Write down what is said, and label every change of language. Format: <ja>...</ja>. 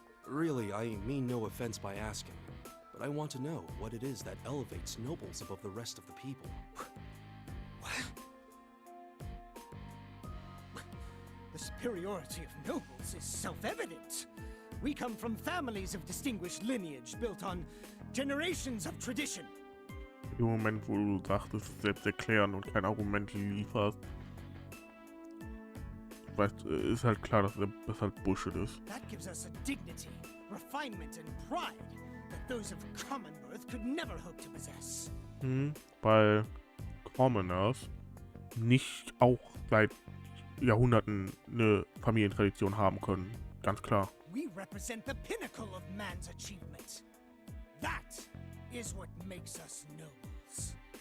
<en>Really, I mean no offense by asking, but I want to know what it is that elevates nobles above the rest of the people. The superiority of nobles is self-evident. We come from families of distinguished lineage built on generations of tradition.</en> <de>Im Moment, wo du sagtest, selbst erklären und kein Argument lieferst, weißt, ist halt klar, dass das halt Bullshit ist.</de> <en>That gives us a dignity, refinement and pride that those of common birth could never hope to possess.</en> <de>Weil Commoners nicht auch seit Jahrhunderten eine Familientradition haben können. Ganz klar.</de> <en>We represent the pinnacle of man's achievement. That is what makes us nobles.</en>